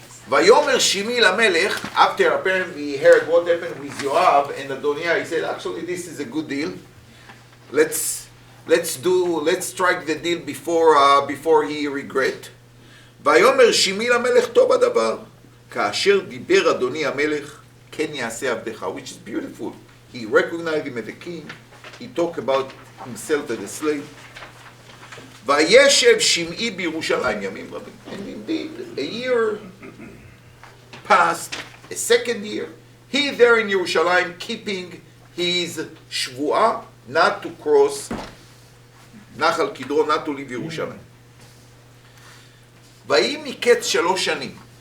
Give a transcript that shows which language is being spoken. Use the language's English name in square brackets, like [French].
[Hebrew] ויאמר שימי למלך, [English] after apparently he heard what happened with Yoav and Adoniah, he said, actually this is a good deal. Let's strike the deal before he regret. [Hebrew] ויאמר שימי למלך טוב הדבר, כאשר דיבר אדוני המלך, כן יעשה עבדך, [English] which is beautiful. He recognized him as a king. He talked about himself as a slave. [Hebrew] וישב שמעי בירושלים ימים רבים. [English] And indeed, a year passed, a second year, he there in Yerushalayim keeping his shvuah not to cross נחל קדרון, not to leave ירושלים. [Hebrew] ויהי מקץ 3 שנים.